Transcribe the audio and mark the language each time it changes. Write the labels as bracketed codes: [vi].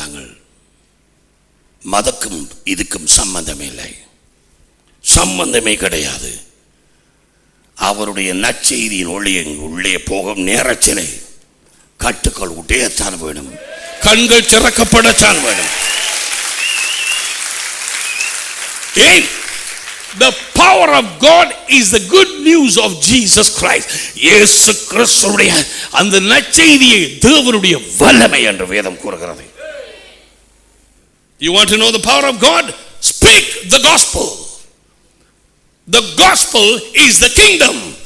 [ta] நாங்கள் மதக்கும் இதுக்கும் சம்பந்தமே இல்லை, சம்பந்தமே கிடையாது. அவருடைய நற்செய்தியின் உள்ளே போகும் நேரத்திலே கட்டுக்கள் உடையத்தான் வேணும், கண்கள் திறக்கப்படத்தான் வேணும். ஏன்? [en] The power of God is the good news of Jesus Christ. [ta] இயேசு கிறிஸ்துவுடைய அந்த நற்செய்தியை தேவனுடைய வல்லமை என்று வேதம் கூறுகிறது. [en] You want to know the power of God? Speak the gospel. The gospel is the kingdom.